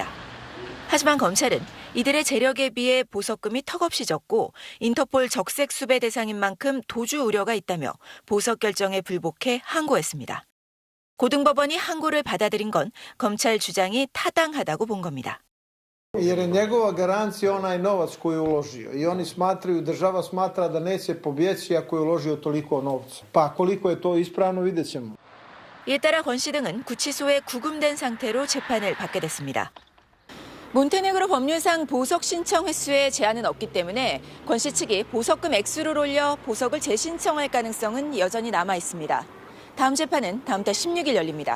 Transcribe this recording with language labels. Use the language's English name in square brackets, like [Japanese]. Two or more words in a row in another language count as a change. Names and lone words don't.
[Korean] 하지만 검찰은 이들의 재력에 비해 보석금이 턱없이 적고 인터폴 적색 수배 대상인 만큼 도주 우려가 있다며 보석 결정에 불복해 항고했습니다. 고등법원이 항고를 받아들인 건 검찰 주장이 타당하다고 본 겁니다. [Serbian] Jer je njegova garancija onaj novac koji je uložio i oni smatraju, država smatra da neće pobjeći ako je uložio toliko novca. Pa koliko je to ispravno vidjet ćemo. [Korean] 이에 따라 권 씨 등은 구치소에 구금된 상태로 재판을 받게 됐습니다. 몬테네그로 법률상 보석 신청 횟수에 제한은 없기 때문에 권 씨 측이 보석금 액수를 올려 보석을 재신청할 가능성은 여전히 남아 있습니다. 다음 재판은 다음 달 16일 열립니다.